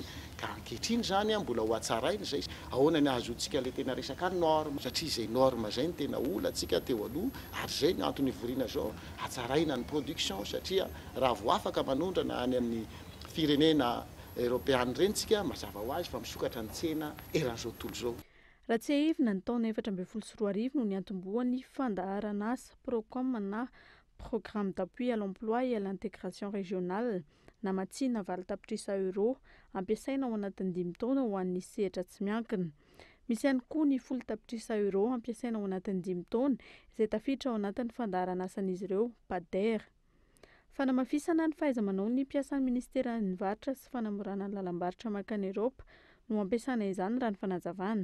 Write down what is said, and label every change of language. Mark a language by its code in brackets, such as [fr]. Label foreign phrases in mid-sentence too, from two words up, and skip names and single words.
[mg] Ka ankehitriny zany mbola ho hatsaraina izay ahoana ny ahazoantsika le tena resaka norme satria izay norme zay ny tena ola antsika teo aloha ary zay ny antony voriana zao hatsaraina ny production satria raha vo afaka manondrana any amin'ny firenena Eoropeana reny tsika mazava ho azy fa misokatra ny tsena eran'izao tontolo zao. Raha tsy ahivina ny taona 2024 no niantombohan'ny fandaharana asa Procom na [fr] programme d'appui à l'emploi et à l'intégration régionale [mg] na matsina valo tapitrisa euro ampiasaina ao anatin'ny 5 taona ho an'ny sehatra tsy miankina. Misy ihany koa ny 10 tapitrisa euro ampiasaina ao anatin'ny 5 taona izay tafiditra ao anatin'ny fandaharana asan'izy ireo PADER. Fanamafisana ny fahaiza-manao ny mpiasan'ny ministeran'ny varotra sy fanamorana ny lalam-barotra makany Eropa no ampiasana izany raha ny fanazavana.